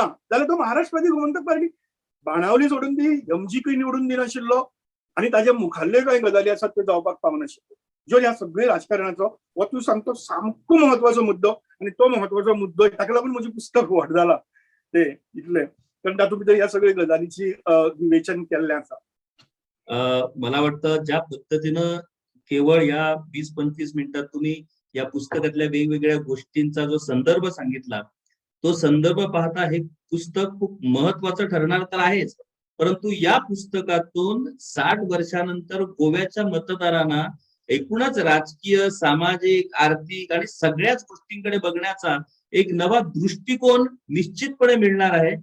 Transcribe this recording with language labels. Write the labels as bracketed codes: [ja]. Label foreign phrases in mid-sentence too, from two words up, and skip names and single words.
[kok] जाल्यार तो महाराष्ट्रवादी गोमंतक पार्टी बाणावली सोडून ती MGP निवडून दिनाशिल्लो आनी ताजे मुखाल्ले कांय गजाली आसात त्यो जावपाक पावनाशिल्ल्यो, ज्यो ह्या सगळे राजकारणाचो हो तूं सांगतो सामको महत्वाचो मुद्दो. आनी तो महत्वाचो मुद्दो ताका लागून म्हजें पुस्तक व्हड जालां ते इतलें, कारण तातूंत भितर ह्या सगळ्या गजालीची विवेचन केल्लें आसा. [mr] मला वाटतं ज्या पद्धतीनं केवळ या 20-25 मिनिटात तुम्ही या पुस्तकातल्या वेगवेगळ्या गोष्टींचा जो संदर्भ सांगितला, तो संदर्भ पाहता हे पुस्तक खूप महत्वाचं ठरणार तर आहेच, परंतु या पुस्तकातून 60 वर्षानंतर गोव्याच्या मतदारांना एकूणच राजकीय, सामाजिक, आर्थिक आणि सगळ्याच गोष्टींकडे बघण्याचा एक नवा दृष्टिकोन निश्चितपणे मिळणार आहे.